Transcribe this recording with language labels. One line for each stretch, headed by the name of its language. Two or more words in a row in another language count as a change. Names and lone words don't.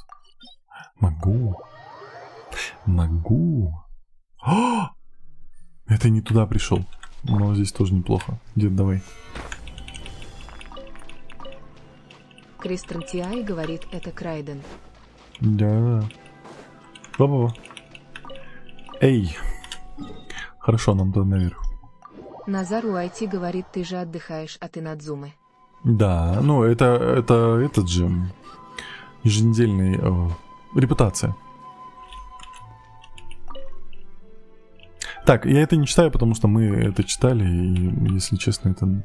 Russian: Могу. О! Это не туда пришел. Но здесь тоже неплохо. Дед, давай. Кристен Тиай говорит, это Крайден. Да. Ба-ба-ба. Эй. Хорошо, нам туда наверх. Назар Уайти говорит, ты же отдыхаешь от Инадзумы. Да, ну это этот же еженедельный репутация. Так, я это не читаю, потому что мы это читали, и, если честно, это...